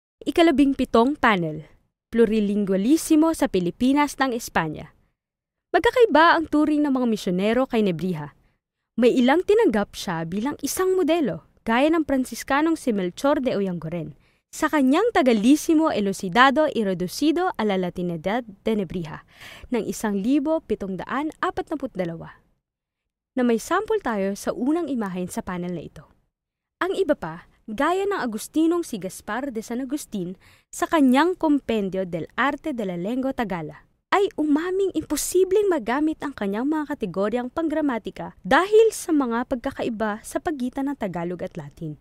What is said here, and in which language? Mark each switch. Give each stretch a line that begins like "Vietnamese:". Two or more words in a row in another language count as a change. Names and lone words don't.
Filipino: Ikalabing-pitong panel, Plurilingualismo sa Pilipinas ng Espanya. Magkakaiba ang turing ng mga misyonero kay Nebrija. May ilang tinanggap siya bilang isang modelo, gaya ng Pransiskanong si Melchor de Oyanguren, sa kanyang Tagalisimo Elucidado y Reducido a la Latinidad de Nebrija ng 1742, na may sample tayo sa unang imahen sa panel na ito. Ang iba pa, gaya ng Agustinong si Gaspar de San Agustin sa kanyang Compendio del Arte de la Lengua Tagala, ay umaming imposibleng magamit ang kanyang mga kategoryang panggramatika dahil sa mga pagkakaiba sa pagitan ng Tagalog at Latin.